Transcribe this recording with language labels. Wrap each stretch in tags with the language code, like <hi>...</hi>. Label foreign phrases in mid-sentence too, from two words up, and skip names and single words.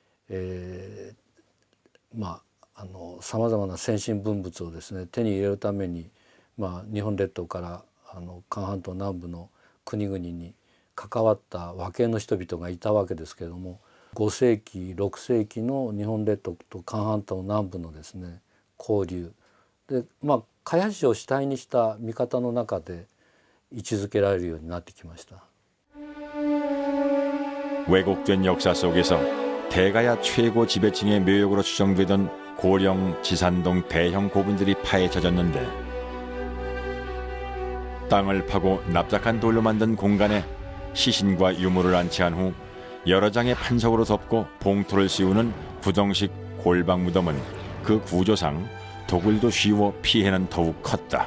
<ja>さまざまな先進文物をですね手に入れるために、日本列島から韓半島南部の国々に関わった和系の人々がいたわけですけれども5世紀6世紀の日本列島と韓半島南部のですね交流で茅市を主体にした見方の中で位置づけられるようになってきました。</ja> <ko>왜곡된 역사 속에서 대가야 최고 지배층의 묘역으로 추정되던 고령, 지산동 대형 고분들이 파헤쳐졌는데 땅을 파고 납작한 돌로 만든 공간에 시신과 유물을 안치한 후 여러 장의 판석으로 덮고 봉토를 씌우는 부정식 골방 무덤은 그 구조상 도굴도 쉬워 피해는 더욱 컸다.</ko>